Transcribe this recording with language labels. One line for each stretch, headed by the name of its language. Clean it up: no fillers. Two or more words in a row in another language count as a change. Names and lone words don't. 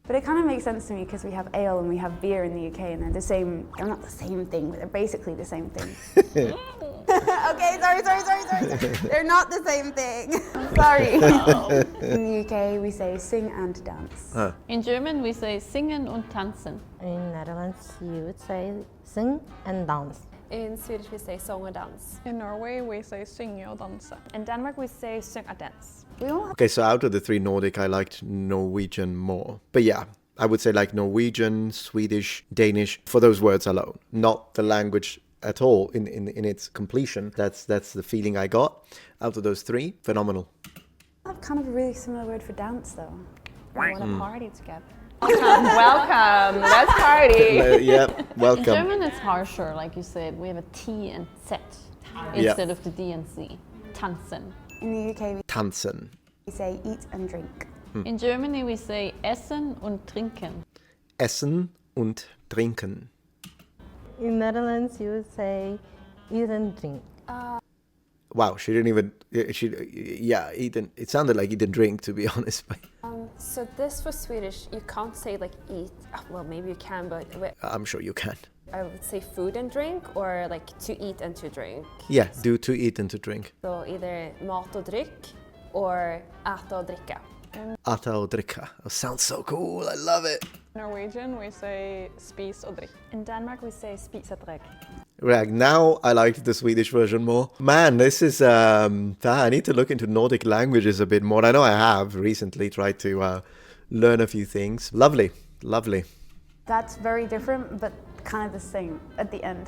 English: But it kind of makes sense to me because we have ale and we have beer in the UK and they're the same, they're not the same thing, but they're basically the same thing. Okay, sorry. They're not the same thing. I'm sorry. In the UK, we say sing and dance. In German, we say
German: singen und tanzen.
English: In Netherlands, you would say sing and dance. In Swedish we say
Swedish: sång och dans.
English: In Norway, we say
Norwegian: synge og danse.
English: In Denmark, we say
Danish: syng og dans.
English: We all have Okay, so out of the three Nordic, I liked Norwegian more. But yeah, I would say like Norwegian, Swedish, Danish, for those words alone. Not the language at all in its completion. That's the feeling I got. Out of those three, phenomenal. have kind of a really similar word for dance though. We want to party together. Welcome, let's party. Yeah, In welcome. German, it's harsher, like you said. We have a T and Z instead of the D and C. Tanzen. In the UK, Tanzen. we say eat and drink. In Germany, we say
German: essen und trinken. Essen und trinken.
English: In Netherlands, you would say eat and drink. Wow, she didn't even. Eat and. It sounded like eat and drink, to be honest. But So this for Swedish, you can't say like eat. Well, maybe you can, but I'm sure you can. I would say food and drink, or like to eat and to drink. Yeah, do to eat and to drink. So either
Swedish: mat och dryck
English: or
Swedish: äta och dricka. Äta och dricka.
English: Oh, sounds so cool. I love it. Norwegian, we say
Norwegian: spis og drikk.
English: In Denmark, we say
Danish: spis og drikk.
English: Right, now I like the Swedish version more. Man, this is, I need to look into Nordic languages a bit more. I know I have recently tried to learn a few things. Lovely, lovely. That's very different, but kind of the same at the end.